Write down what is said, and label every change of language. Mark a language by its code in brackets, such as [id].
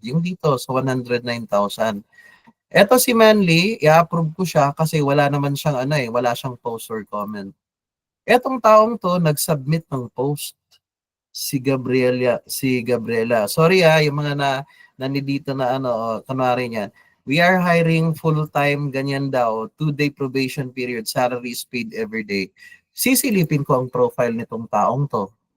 [tl] Yung dito sa 109,000. Eto si Manly, i-approve ko siya kasi wala naman siyang ano eh, wala siyang post or comment. Etong taong to nag-submit ng post, si Gabriela. Sorry yung mga nandito na ano, kunwari niyan. [en] We are hiring full-time [tl] ganyan daw, [en] 2-day probation period, salary is paid every day. [tl] Sisilipin ko ang profile nitong taong to.